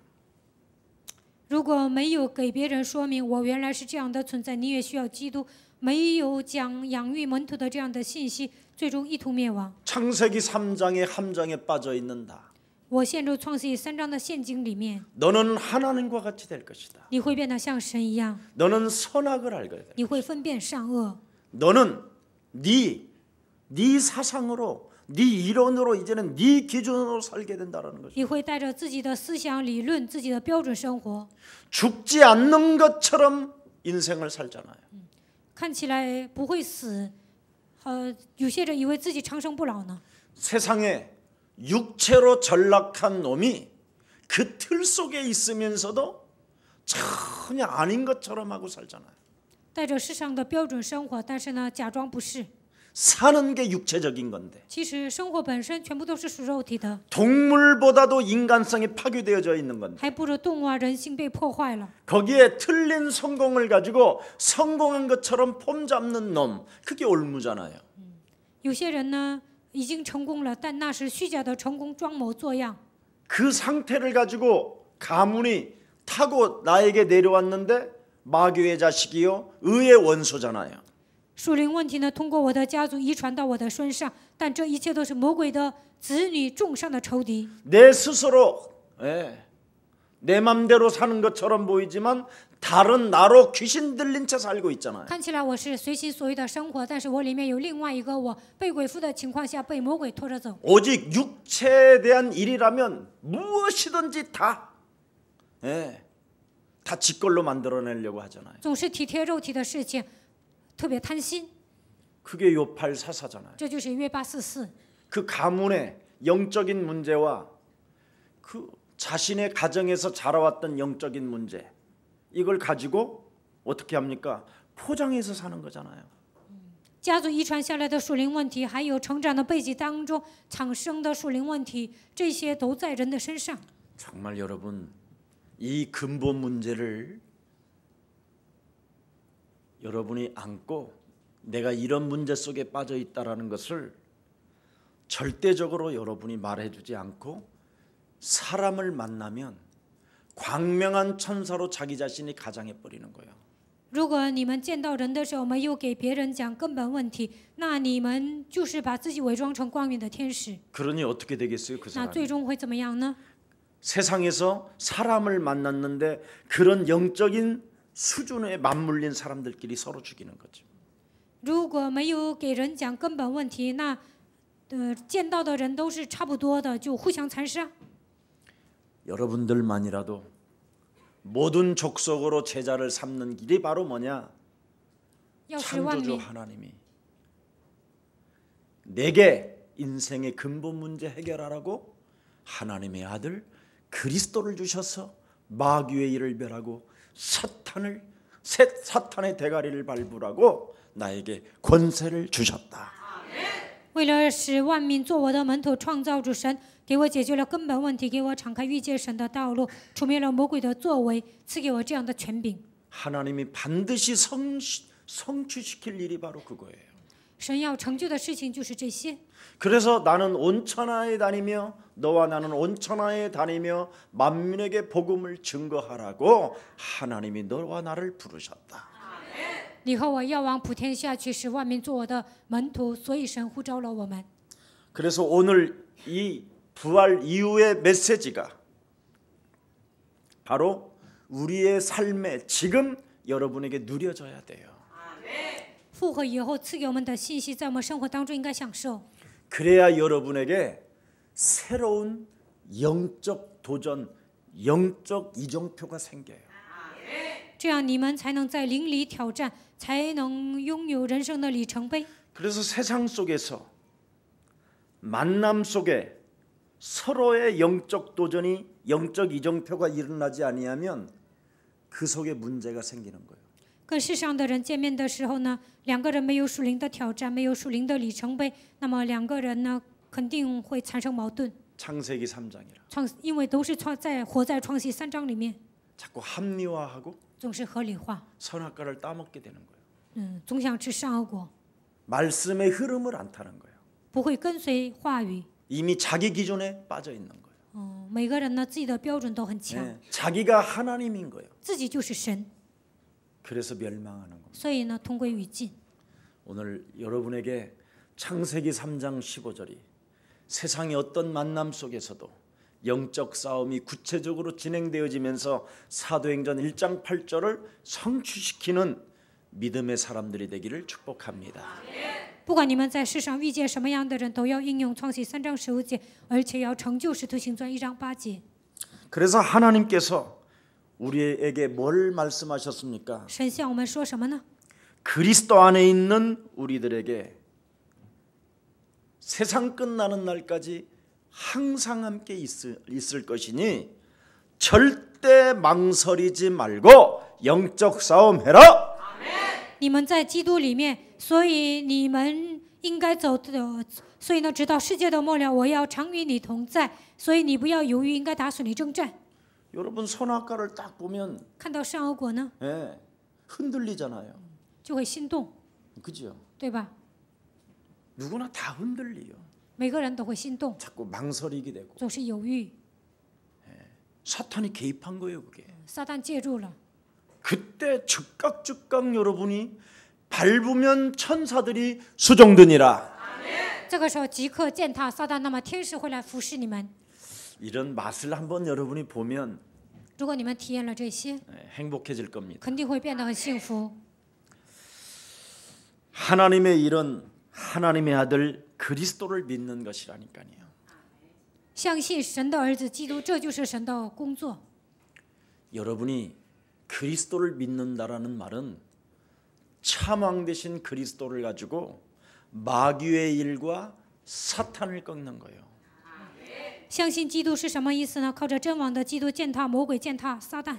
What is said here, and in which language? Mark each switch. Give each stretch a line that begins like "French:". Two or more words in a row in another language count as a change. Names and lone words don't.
Chinese: 如果没有给别人说明我原来是这样的存在，你也需要基督，没有讲养育门徒的这样的信息，最终一图灭亡。
Korean: 창세기 3장의 함정에 빠져 있는다.
Chinese: 我陷入创世纪3章的陷阱里面，
Korean: 너는 하나님과 같이 될 것이다.
Chinese: 你会变得像神一样，
Korean: 너는 선악을 알게 될.
Chinese: 你会分辨善恶。
Korean: 너는 네 사상으로 네 이론으로 이제는 네 기준으로 살게 된다라는 거죠.
Chinese: 你会带着自己的思想理论、自己的标准生活，
Korean: 죽지 않는 것처럼 인생을 살잖아요.
Chinese: 看起来不会死。有些人以为自己长生不老呢。
Korean: 세상에 육체로 전락한 놈이 그 틀 속에 있으면서도 전혀 아닌 것처럼 하고 살잖아요.
Chinese: 带着世上的标准生活，但是呢，假装不是。
Korean: 사는 게 육체적인 건데
Chinese: 其实生活本身全部都是属肉体的，
Korean: 동물보다도 인간성이 파괴되어져 있는 건데
Chinese: 还不如动物啊，人性被破坏了。
Korean: 거기에 틀린 성공을 가지고 성공한 것처럼 폼 잡는 놈 그게 올무잖아요.
Chinese: 有些人呢已经成功了，但那是虚假的成功，装模作样。
Korean: 그 상태를 가지고 가문이 타고 나에게 내려왔는데 마귀의 자식이요 의의 원수잖아요.
Chinese: 属灵问题呢，通过我的家族遗传到我的身上，但这一切都是魔鬼的子女种上的仇敌。
Korean: 내 스스로 내 맘대로 사는 것처럼 보이지만 다른 나로 귀신 들린 채 살고 있잖아요.
Chinese: 看起来我是随心所欲的生活，但是我里面有另外一个我，被鬼附的情况下被魔鬼拖着走。
Korean: 오직 육체에 대한 일이라면 무엇이든지 다 지 걸로 만들어내려고 하잖아요.
Chinese: 总是体贴肉体的事情，特别贪心，
Korean: 그게 요팔 사사잖아요.
Chinese: 这就是约巴44。
Korean: 그 가문의 영적인 문제와 그 자신의 가정에서 자라왔던 영적인 문제 이걸 가지고 어떻게 합니까? 포장해서 사는 거잖아요.
Chinese: 家族遗传下来的属灵问题，还有成长的背景当中产生的属灵问题，这些都在人的身上。
Korean: 정말 여러분 이 근본 문제를 여러분이 안고 내가 이런 문제 속에 빠져 있다라는 것을 절대적으로 여러분이 말해주지 않고 사람을 만나면 광명한 천사로 자기 자신이 가장해 버리는 거예요.
Chinese: 如果你们见到人的时候没有给别人讲根本问题，那你们就是把自己伪装成光明的天使。
Korean: 그러니 어떻게 되겠어요, 그
Chinese: 那
Korean: 사람이?
Chinese: 最终会怎么样呢？
Korean: 세상에서 사람을 만났는데 그런 영적인 수준에 맞물린 사람들끼리 서로 죽이는 거죠.
Chinese: 如果没有给人讲根本问题，那见到的人都是差不多的，就互相残杀。
Korean: 여러분들만이라도 모든 족속으로 제자를 삼는 길이 바로 뭐냐?
Chinese: 要是万
Korean: 창조주
Chinese: 民
Korean: 하나님이 내게 인생의 근본 문제 해결하라고 하나님의 아들 그리스도를 주셔서 마귀의 일을 멸하고 사탄의 대가리를 밟으라고 나에게 권세를 주셨다.
Chinese: 为了使万民做我的门徒，创造主神给我解决了根本问题，给我敞开遇见神的道路，除灭了魔鬼的作为，赐给我这样的权柄。
Korean: 하나님이 반드시 성취시킬 일이 바로 그거예요.
Chinese: 神要成就的事情就是这些。
Korean: 그래서 나는 온천하에 다니며 너와 나는 온천하에 다니며 만민에게 복음을 증거하라고 하나님이 너와 나를 부르셨다.
Chinese: 你和我要往普天下去，使万民做我的门徒，所以神呼召了我们。
Korean: 그래서 오늘 이 부활 이후의 메시지가 바로 우리의 삶에 지금 여러분에게 누려져야 돼요.
Chinese: 复活以后赐给我们的信息，在我们生活当中应该享受，
Korean: 그래야 여러분에게 새로운 영적 도전, 영적 이정표가 생겨요.
Chinese: 这样你们才能在灵里挑战，才能拥有人生的里程碑。
Korean: 그래서 세상 속에서 만남 속에 서로의 영적 도전이 영적 이정표가 일어나지 아니하면 그 속에 문제가 생기는 거예요.
Chinese: 跟世上的人见面的时候呢，两个人没有属灵的挑战，没有属灵的里程碑，那么两个人呢肯定会产生矛盾。
Korean: 창세기 3장이라.
Chinese: 因为都是活在创世3章里面，
Korean: 자꾸 합리화하고
Chinese: 总是合理化，
Korean: 선악과를 따먹게 되는 거예요.
Chinese: 总想吃善恶果，
Korean: 말씀의 흐름을 안 타는 거예요.
Chinese: 不会跟随话语。
Korean: 이미 자기 기존에 빠져 있는 거예요.
Chinese: 每个人呢自己的标准都很强，
Korean: 네, 자기가 하나님인 거예요.
Chinese: 自己就是神，
Korean: 그래서 멸망하는 겁니다.
Chinese: 所以呢同归于尽。
Korean: 오늘 여러분에게 창세기 3장 15절이 세상의 어떤 만남 속에서도 영적 싸움이 구체적으로 진행되어지면서 사도행전 1장 8절을 성취시키는 믿음의 사람들이 되기를 축복합니다.
Chinese: 不管你们在世上遇见什么样的人，都要应用创世3章15节，而且要成就使徒行传1章8节。
Korean: 그래서 하나님께서 우리에게 뭘 말씀하셨습니까?
Chinese: 神向我们说什么呢？
Korean: 그리스도 안에 있는 우리들에게 세상 끝나는 날까지 항상 함께 있을 것이니 절대 망설이지 말고 영적 싸움 해라.
Chinese: 你们在基督里面，所以你们应该走的，所以呢，直到世界的末了，我要常与你同在。所以你不要犹豫，应该打属灵征战。
Korean: 여러분 선악과를 딱 보면
Chinese: 看到善恶果呢，
Korean: 예, 흔들리잖아요.
Chinese: 就会心动，
Korean: 그죠?
Chinese: 对吧？
Korean: 누구나 다 흔들리요.
Chinese: 每个人都会心动，
Korean: 자꾸 망설이게 되고
Chinese: 总是犹豫。
Korean: 사탄이 개입한 거예요, 그게.
Chinese: 撒旦介入了，
Korean: 그때 즉각 여러분이 밟으면 천사들이 수종드니라.
Chinese: 这个时候即刻践踏撒旦，那么天使会来服侍你们。
Korean: 이런 맛을 한번 여러분이 보면
Chinese: 如果你们体验了这些，
Korean: 행복해질 겁니다.
Chinese: 肯定会变得很幸福。
Korean: 하나님의 일은 하나님의 아들 그리스도를 믿는 것이라니까요.
Chinese: 相信神的儿子基督，这就是神的工作。
Korean: 여러분이 그리스도를 믿는다라는 말은 참왕 되신 그리스도를 가지고 마귀의 일과 사탄을 꺾는 거예요.
Chinese: 相信基督是什么意思呢？靠着真王的基督践踏魔鬼，践踏撒旦。